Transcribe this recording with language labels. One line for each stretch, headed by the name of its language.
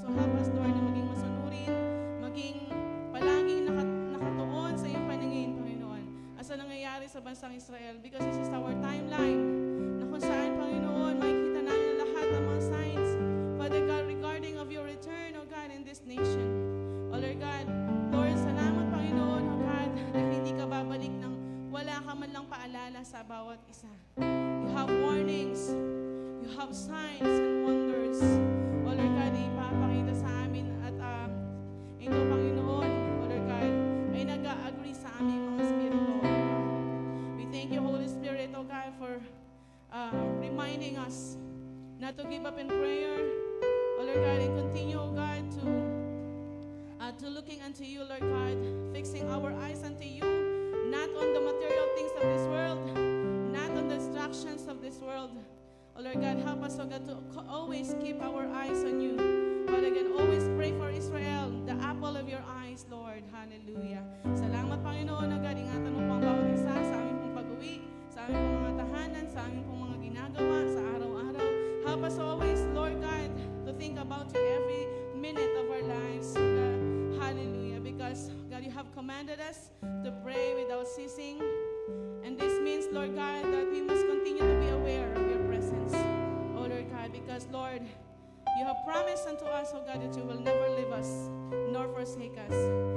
English: So help us, Lord,
Filipino: na maging masunurin, maging palaging nakatuon sa iyong paningin, Panginoon, asa nangyayari sa bansang Israel,
English: because this is our timeline
Filipino: na kung saan, Panginoon, makikita namin lahat ng mga signs, Father God,
English: regarding of your return, oh God, in this nation.
Filipino: Oh Lord God, Lord, salamat, Panginoon, oh God, dahil hindi ka babalik ng wala ka man lang paalala sa bawat isa.
English: You have warnings, you have signs and wonders.
Filipino: Oh Lord God, ipapakita sa amin at ito, Panginoon, oh Lord God, ay nag-agree sa aming mga spirito.
English: We thank you, Holy Spirit, oh God, for reminding us not to give up in prayer, oh Lord God, and continue, oh God, to looking unto you, Lord God, fixing our eyes unto you, not on the material things of this world, not on the distractions of this world. Oh Lord God, help us, oh God, to always keep our eyes on you. Father God, always pray for Israel, the apple of your eyes, Lord. Hallelujah.
Filipino: Salamat, Panginoon, oh God, ingatan mo pang bawat isa sa aming pong pag-uwi, sa aming pong mga tahanan, sa aming pong mga ginagawa, sa araw-araw.
English: Help us always, Lord God, to think about you every minute of our lives, oh God. Hallelujah. Because, God, you have commanded us to pray without ceasing. And this means, Lord God, that we must continue to be aware of your presence, oh Lord God, because, Lord, you have promised unto us, oh God, that you will never leave us nor forsake us.